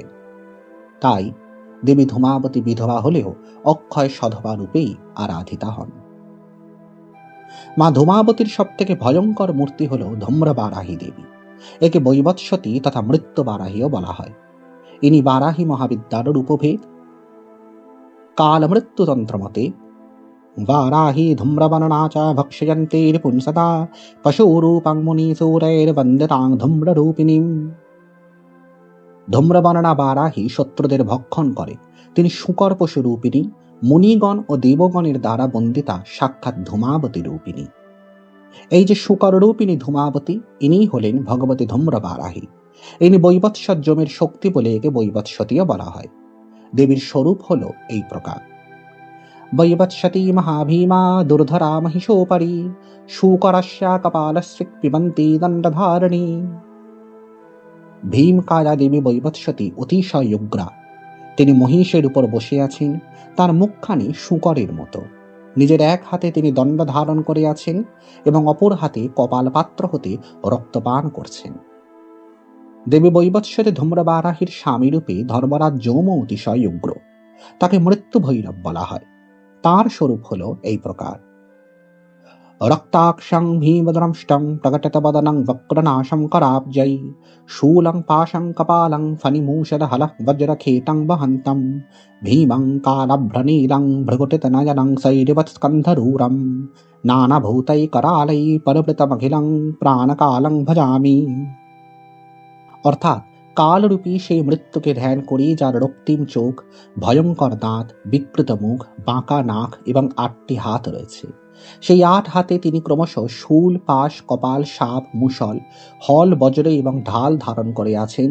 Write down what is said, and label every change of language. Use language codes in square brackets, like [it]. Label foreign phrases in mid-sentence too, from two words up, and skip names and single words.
[bn] তাই দেবী ধূমাবতী বিধবা হলেও অক্ষয় সধবা রূপেই আরাধিতা হন। মা ধূমাবতীর সব থেকে ভয়ঙ্কর মূর্তি হল ধূম্রবারাহী দেবী। একে বৈবৎসতী তথা মৃত্যু বারাহীও বলা হয়। ইনি বারাহী মহাবিদ্যার রূপভেদ। কাল মৃত্যুতন্ত্র মতে [sa] वाराही धूम्रवर्णा च भक्ष्यन्ते पुंसदा पशुरूपां मुनिसूरैर्वन्दितां धूम्ररूपिणीं। [bn] ধূম্রবর্ণা বারাহী শত্রুদের ভক্ষণ করে, তিনি শূকর পশু রূপিণী, মুনিগণ ও দেবগণের দ্বারা বন্দিতা সাক্ষাৎ ধূমাবতী রূপিণী। এই যে শূকর রূপিণী ধূমাবতী, ইনি হলেন ভগবতী ধূম্রবারাহী। ইনি বৈবৎসজ্জমের শক্তি বলে একে বৈবৎসতীও বলা হয়। দেবীর স্বরূপ হল এই প্রকার: [sa] वैवत्सती महाभीमा दुर्धरा महिषोपरि शूकरस्या कपालस्विक् पिबन्ती दण्डधारिणी। [bn] ভীমকায়া দেবী বৈবৎসতী অতিশয় উগ্রা। তিনি মহিষের উপর বসে আছেন, তার মুখখানি শূকরের মতো। নিজের এক হাতে তিনি দণ্ড ধারণ করে আছেন এবং অপর হাতে কপাল পাত্র হতে রক্তপান করছেন। দেবী বৈবৎসতী ধূম্রবারাহীর স্বামীরূপে ধর্মরাজ যৌম অতিশয় উগ্র। তাকে মৃত্যু ভৈরব বলা হয়। তার স্বরূপ হল এই প্রকার: [sa] রক্তাক্ষং ভীমদ্রংষ্টং প্রকটিতবদনং বক্রনাশং कराब्जै शूलं पाशं कपालं फणिमूषदहलः वज्रखेटं वहन्तं भीमं कालभ्रनीलं भ्रकुटितनयनं शैरिवत्स्कन्धरूरं नानाभूतैकरालैः परिवृतमखिलं प्राणकालं भजामि। [bn] অর্থাৎ কালরূপী সেই মৃত্যুকে ধ্যান করি, যার রক্তিম চোখ, ভয়ঙ্কর দাঁত, বিকৃত মুখ, বাঁকা নাক এবং 8টি হাত রয়েছে। সেই 8 হাতে তিনি ক্রমশ শূল, পাশ, কপাল, সাপ, মুষল, হল, বজ্র এবং ঢাল ধারণ করে আছেন।